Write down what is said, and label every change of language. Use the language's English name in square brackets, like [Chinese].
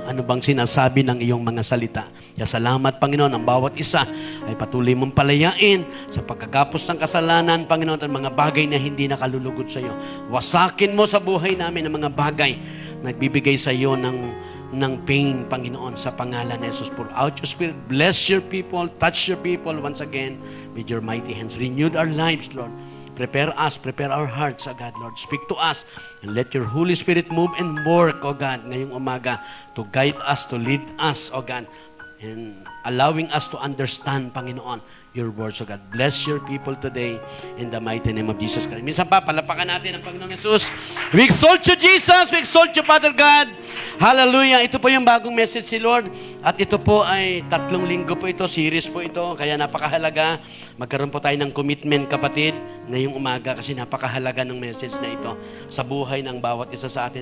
[Filipino] Ano bang sinasabi ng iyong mga salita? Kaya salamat, Panginoon, ang bawat isa ay patuloy mong palayain sa pagkagapos ng kasalanan, Panginoon, at mga bagay na hindi nakalulugod sa iyo. Wasakin mo sa buhay namin ang mga bagay na nagbibigay sa iyo ng pain, Panginoon, sa pangalan ni Jesus. [English] Pour out your Spirit, bless your people, touch your people once again with your mighty hands. Renewed our lives, Lord. Prepare us, prepare our hearts, O God, Lord. Speak to us and let your Holy Spirit move and work, O God, [Filipino] ngayong umaga [English] to guide us, to lead us, O God, and allowing us to understand, Panginoon, your words, O God. Bless your people today in the mighty name of Jesus Christ. [Filipino] Minsan pa, palapakan natin ang Panginoong Hesus. [English] We exalt you, Jesus. We exalt you, Father God. Hallelujah. [Filipino] Ito po yung bagong message si Lord. At ito po ay 3 linggo po ito, series po ito. Kaya napakahalaga. Magkaroon po tayo ng commitment, kapatid, ngayong umaga kasi napakahalaga ng message na ito sa buhay ng bawat isa sa atin.